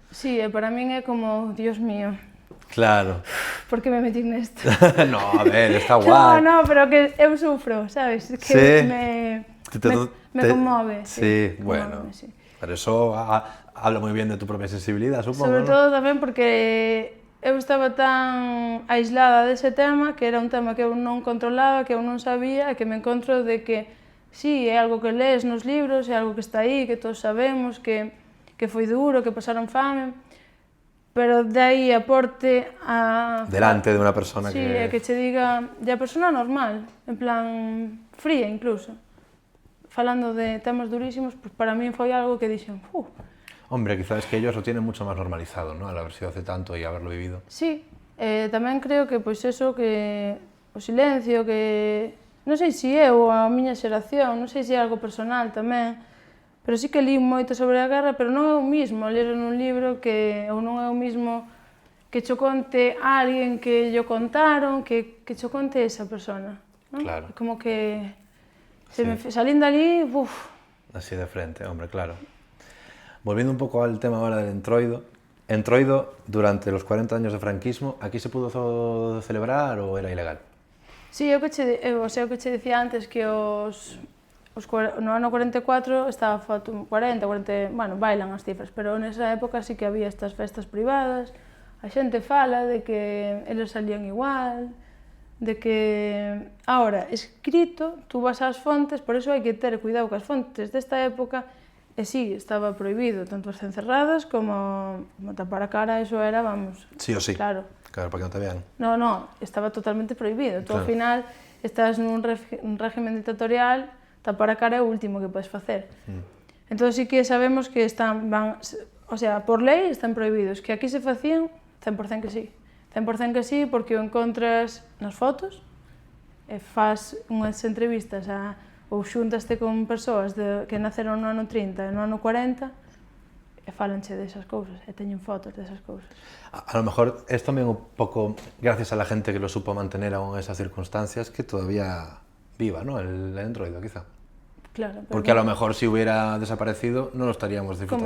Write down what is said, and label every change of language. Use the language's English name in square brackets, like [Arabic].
[Galician] Sí, e para min é como, Dios mío. Claro. Por que me metí nesto? No, a ver, está guai. No, pero que eu sufro, sabes? Que sí. me conmove. Sí, bueno. Sí. [Spanish] Pero eso habla moi bien de tu propia sensibilidad, supongo, [Galician] Sobre todo tamén porque eu estaba tan aislada dese tema, que era un tema que eu non controlaba, que eu non sabía, e que me encontro de que sí, é algo que lees nos libros, é algo que está aí, que todos sabemos, que foi duro, que pasaron fame, pero de aí aporte a... Delante de unha persona sí, que... Sí, que che diga, de a persona normal, en plan fría incluso, falando de temas durísimos, pues para mí foi algo que dixen, [Spanish] Hombre, quizás es que ellos lo tienen mucho más normalizado, ¿no? Al haber sido hace tanto y haberlo vivido. [Galician] Sí, tamén creo que, pois eso, que o silencio, que... Non sei se eu, a miña xeración, non sei se é algo personal tamén, pero sí que li moito sobre a guerra, pero non é o mismo ler nun libro que, ou non é o mismo que cho conte a alguén que llo contaron, que cho conte esa persona, non? Claro. Como que se me salín dali, [Spanish] Así de frente, hombre, claro. Volviendo un poco al tema ahora del Entroido, Entroido, durante los 40 años de franquismo, ¿aquí se pudo celebrar o era ilegal? [Galician] Sí, o que che dicía antes, que no ano 44 estaba foto 40, bueno, bailan as cifras, pero nesa época sí que había estas festas privadas, a xente fala de que eles salían igual, de que... Ahora, escrito, tú vas ás fontes, por eso hai que ter cuidado cas fontes desta época, e sí, estaba prohibido, tanto as cencerradas como tapar a cara, eso era, vamos... Sí o sí. Claro. Claro, para que non te vean. No, estaba totalmente prohibido. Tú, claro. Ao final, estás nun régimen dictatorial, tapar a cara é o último que podes facer. Entón, sí que sabemos que o sea, por lei están prohibidos. Que aquí se facían, 100% que sí. 100% que sí, porque o encontras nas fotos, e faz unhas entrevistas ou xuntaste con persoas que naceron no ano 30 e no ano 40, e falanche desas cousas, e teñen fotos desas cousas. [Spanish] A lo mejor es también un poco gracias a la gente que lo supo mantener aún en esas circunstancias que todavía viva, ¿no? El Entroido, quizá. Claro. Porque a lo mejor si hubiera desaparecido no lo estaríamos disfrutando.